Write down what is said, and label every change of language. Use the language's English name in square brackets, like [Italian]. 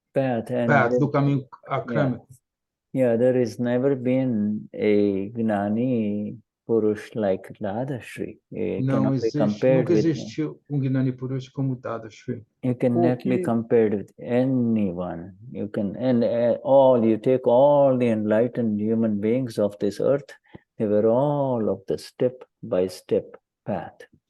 [English] Path [Portuguese] do caminho Akramico. [English] Yeah, there has never been a Gnani Purush like Dadashri. [Portuguese] Não existe, nunca existiu Gnani Purush como Dadashri. [English] You cannot be compared with anyone. You can, and you take all the enlightened human beings of this earth, they were all of the step-by-step path.